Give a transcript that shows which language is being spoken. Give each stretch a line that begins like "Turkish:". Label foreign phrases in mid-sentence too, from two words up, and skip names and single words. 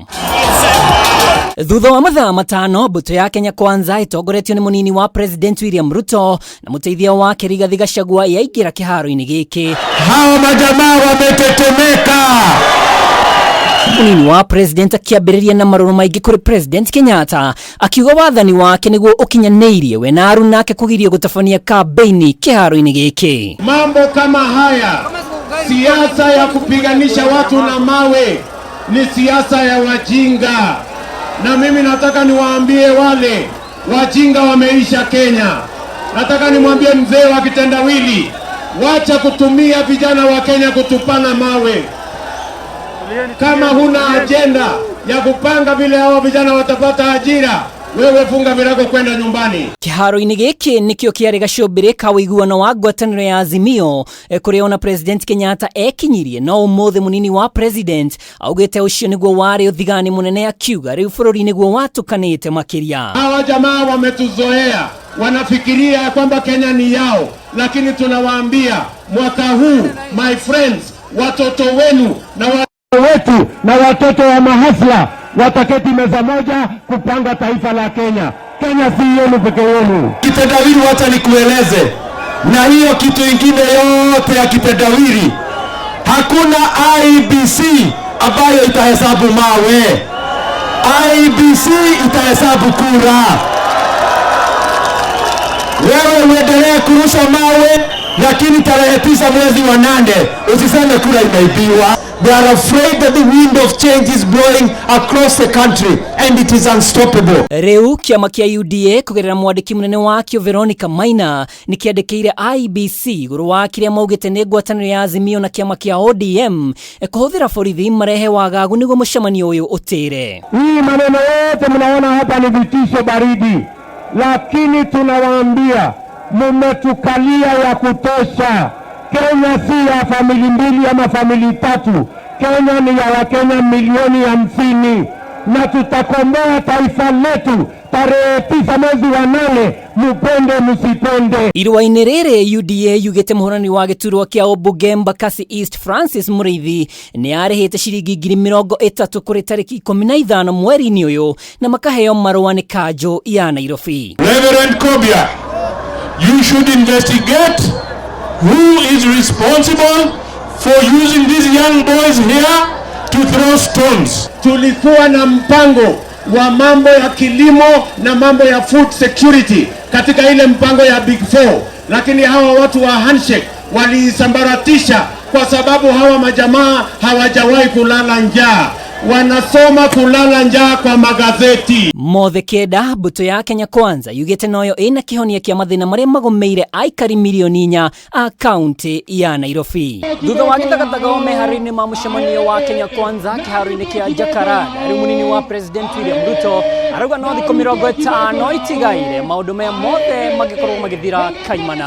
Kikuyu: Thutha wa mathaa matano, mbuto ya Kenya Kwanza itongoretio ni munini wa President William Ruto na muteithia wake Rigathi Gachagua yaingira kiharo-ini giki.
Swahili: Hao majamaa wametetemeka.
Kikuyu: Munini wa President akiambĩrĩria na marũrũ maingĩ kũrĩ President Kenyatta akiuga wathani wake nĩguo ũkinyanĩirie we na nake kũgirio gũtabania kampeni kiharo-ini giki.
Swahili: Mambo kama haya, siasa ya kupiganisha watu na mawe ni siasa ya wajinga. Na mimi nataka niwaambie wale wajinga wameisha Kenya. Nataka nimwambie mzee wa kitendawili, wacha kutumia vijana wa Kenya kutupana mawe. Kama huna agenda ya kupanga vile hao vijana watapata ajira, wewe funga virago kwenda nyumbani.
Kikuyu: Kiharo-ini giki nikio kiarĩ gacumbĩrĩ ka ũiguano wa ngwataniro ya Azimio kũrĩa ona President Kenyatta ekinyirie no ũmũthĩ munini wa President augĩte ũcio nĩguo warĩ ũthigani mũnene akiuga rĩu bũrũri nĩguo watukanĩte makĩria.
Swahili: Hawa jamaa wametuzoea, wanafikiria kwamba Kenya ni yao, lakini tunawaambia mwaka huu,
English: my friends,
Swahili: watoto wenu na wetu na watoto wa mahasla wataketi meza moja kupanga taifa la Kenya. Kenya si yenu peke yenu. Kitendawili wacha nikueleze, na hiyo kitu ingine yote ya kitendawili, hakuna IEBC ambayo itahesabu mawe. IEBC itahesabu kura. Wewe uendelee kurusha mawe, lakini tarehe 9 mwezi wa 8 usiseme kura imeibiwa.
English: They are afraid that the wind of change is blowing across the country and it is unstoppable.
Kikuyu: Rĩu kiama kia UDA kũgerera mwandĩki mũnene wakio Veronica Maina nĩkĩandĩkĩire IEBC igũrũ wa kĩrĩa maugĩte nĩ ngwatanĩro ya Azimio na kiama kia ODM kuhuthira borithi marehe wagagu nĩguo mucemanio ũyũ ũtĩre.
Swahili: Hii maneno yote mnaona hapa ni vitisho baridi, lakini tunawaambia mmetukalia ya kutosha. Kenya si ya famili mbili ama famili tatu. Kenya ni ya Wakenya milioni 50 na tutakomboa taifa letu tarehe 9 mwezi wa 8, mupende musipende.
Kikuyu: Irwa-inĩ rĩrĩ UDA yugĩte muhuraniri wa gĩturwa kĩa ũmbunge Embakasi East Francis Mũrĩithi nĩ arĩhĩte ciringi 30,000 kũrĩ tarĩki 15 mweri-ini ũyũ na makaheo marũa nĩ kanjũ ya Nairobi.
English: Reverend Kobia, you should investigate who is responsible for using these young boys here to throw stones.
Swahili: Tulikuwa na mpango wa mambo ya kilimo na mambo ya
English: food security
Swahili: katika ile mpango ya Big 4, lakini hawa watu wa handshake walisambaratisha kwa sababu hawa majamaa hawajawahi kulala njaa. Wanasoma kulala njaa kwa magazeti.
Kikuyu: Mothe kenda mbuto ya Kenya Kwanza yugĩte noyo ĩna kĩhonia kĩa mathĩna marĩa magũmĩire aikari milioni 4 a kaunti ya Nairobi. Thutha wa gĩthagathaga meharĩrĩinĩ ma Mucemanio wa Kenya Kwanza kiharo-ini kia Jacaranda, rĩu munini wa President William Ruto arauga no thikũ 50 itigaire maũndũ maya mothe magĩkorwo magĩthira kaimana.